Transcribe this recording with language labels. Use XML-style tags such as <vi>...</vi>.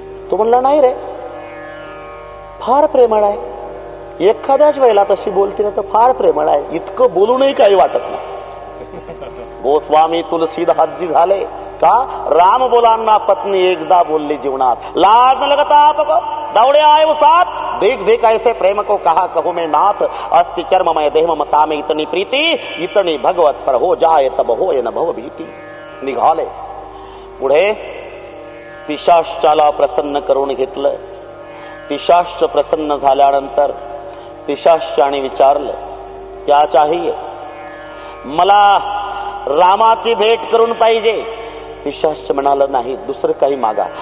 <mr>तो म्हणला, नाही रे, फार प्रेमळ आहे. एखाद्याच वेळेला तशी बोलते ना तर फार प्रेमळ आहे. इतकं बोलूनही काही वाटत नाही. गोस्वामी तुलसीदासजी झाले का? राम बोलांना पत्नी एकदा बोलली जीवनात.</mr> <hi>लाज न लगता आपको दौड़े आए वो साथ, देख देख ऐसे प्रेम को कहा कहूं मैं नाथ. अस्ति चर्ममय देह ममता में इतनी प्रीति, इतनी भगवत पर हो जाए तब होय न भव भीती.</hi> <mr>निघाले पुढे. पिशाचाला प्रसन्न करून घेतलं. पिशाच प्रसन्न झाल्यानंतर पिशाचाने विचारलं,</mr> <hi>क्या चाहिए?</hi> <mr>मला रामाची भेट करून पाहिजे. पिशाच म्हणाला, नाही, दुसरं काही मागा.</mr>